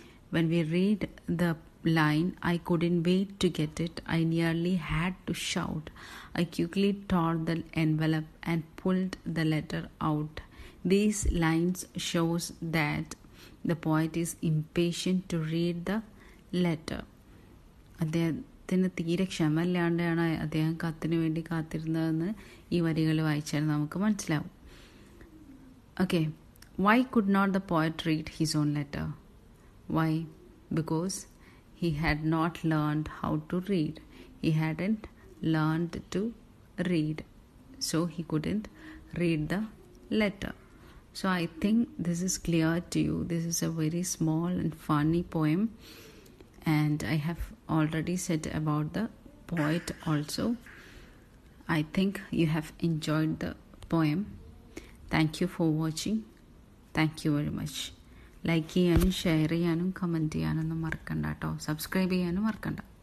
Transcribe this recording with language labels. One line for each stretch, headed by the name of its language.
English: When we read the line, I couldn't wait to get it. I nearly had to shout. I quickly tore the envelope and pulled the letter out. These lines shows that the poet is impatient to read the letter.
Malayalam: അദ്ദേഹത്തിന് തീരെ ക്ഷമയില്ലാണ്ടാണ് അദ്ദേഹം കത്തിന് വേണ്ടി കാത്തിരുന്നതെന്ന് ഈ വരികൾ വായിച്ചാൽ നമുക്ക് മനസ്സിലാവും.
English: Okay, why could not the poet read his own letter? Why? Because he had not learned how to read. He hadn't learned to read, so he couldn't read the letter. So I think this is clear to you. This is a very small and funny poem, and I have already said about the poet also. I think you have enjoyed the poem. Thank you for watching. Thank you very much.
Malayalam: Like ചെയ്യാനും share ചെയ്യാനും comment ചെയ്യാനൊന്നും മറക്കണ്ട കേട്ടോ. Subscribe ചെയ്യാനും മറക്കണ്ട.